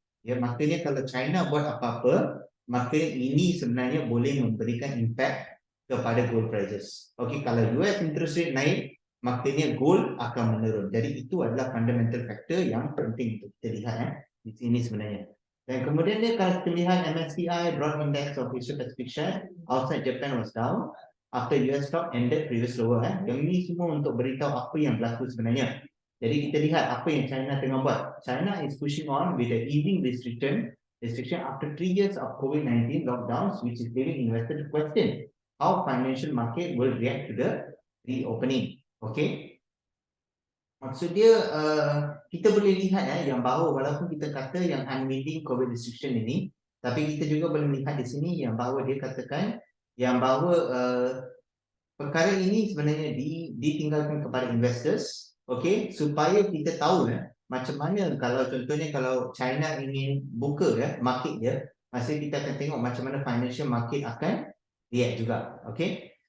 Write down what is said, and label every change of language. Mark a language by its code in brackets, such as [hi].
[ms] Ya, maknanya kalau China buat apa-apa, maka ini sebenarnya boleh memberikan impact kepada gold prices. Okey, kalau US interest rate naik, maknanya gold akan menurun. Jadi itu adalah fundamental factor yang penting untuk kita lihat di sini sebenarnya. Dan kemudian dia kalau kita lihat [en] MSCI Broad Index of Asia Pacific Share outside Japan was down after US stock ended previous lower. [ms] Yang ini semua untuk beritahu apa yang berlaku sebenarnya. Jadi kita lihat apa yang China tengah buat. [en] China is pushing on with the easing restriction after 3 years of COVID-19 lockdowns, which is giving investors to question how financial market will react to the reopening. [ms] Okay. Maksud dia kita boleh lihat yang bahawa walaupun kita kata yang unwinding COVID restriction ini, tapi kita juga boleh melihat di sini yang bahawa dia katakan yang bahawa perkara ini sebenarnya ditinggalkan kepada investors, okay, supaya kita tahu macam mana kalau contohnya kalau China ingin buka market dia, masa kita akan tengok macam mana financial market akan react juga, okay.